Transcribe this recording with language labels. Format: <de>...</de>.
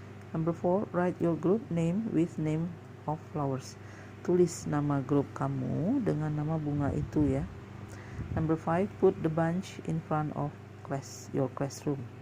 <en>Number 4, write your group name with name of flowers.</en> <id>Tulis nama grup kamu dengan nama bunga itu ya.</id> <en>Number 5, put the bunch in front of your classroom.</en>